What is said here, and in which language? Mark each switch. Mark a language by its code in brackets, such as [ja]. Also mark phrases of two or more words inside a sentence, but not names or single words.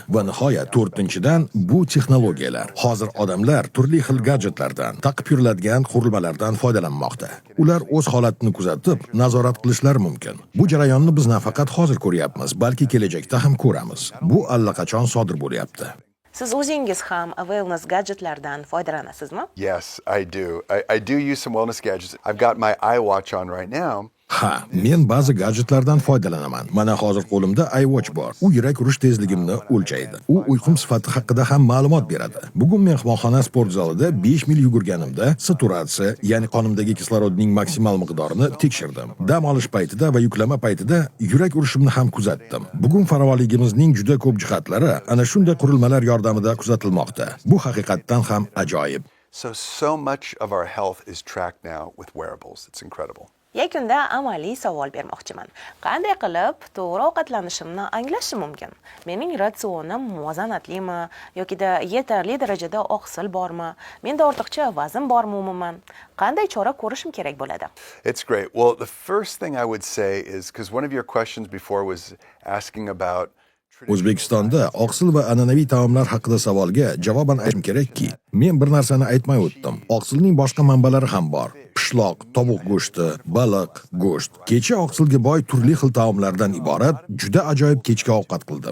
[uz] Va nihoyat, to'rtinchidan, bu texnologiyalar. Hozir odamlar turli xil gadjetlardan, taqib yuriladigan qurilmalardan foydalanmoqda. Ular o'z holatini kuzatib, nazorat qilishlari mumkin. Bu jarayonni biz nafaqat hozir ko'ryapmiz, balki kelajakda ham ko'ramiz. Bu allaqachon sodir bo'lyapti. Siz o'zingiz ham wellness gadjetlardan foydalanasizmi? [en] Yes, I do. I do use some wellness gadgets. I've got my iWatch on right now. [uz] Ha, men ba'zi gadjetlardan foydalanaman. Mana hozir qo'limda iWatch bor. U yurak urish tezligimni o'lchaydi. U uyqum sifati haqida ham ma'lumot beradi. Bugun mehmonxona sport zalida 5 mil yugurganimda saturatsiya, ya'ni qonimdagi kislorodning maksimal miqdorini tekshirdim. Dam olish paytida va yuklama paytida yurak urishimni ham kuzatdim. Bugun farovonligimizning juda ko'p jihatlari ana shunday qurilmalar yordamida kuzatilmoqda. Bu haqiqatdan ham ajoyib. [en] So much of our health is tracked now with wearables. It's incredible. [uz] Yakunda amaliy savol bermoqchiman. Qanday qilib to'g'ri ovqatlanishimni anglashim mumkin? Mening ratsionim muvozanatlimi yoki yetarli darajada oqsil bormi? Menda ortiqcha vazn bormi umuman? Qanday chora ko'rishim kerak bo'ladi? [en] It's great. Well, the first thing I would say is, because one of your questions before was asking about [uz] O'zbekistonda oqsil va an'anaviy taomlar haqida savolga javoban aytishim kerakki, men bir narsani aytmay o'tdim. Oqsilning boshqa manbalari ham bor. Pishloq, tovuq go'shti, baliq, go'sht. Kecha oqsilga boy turli xil taomlardan iborat juda ajoyib kechki ovqat qildim.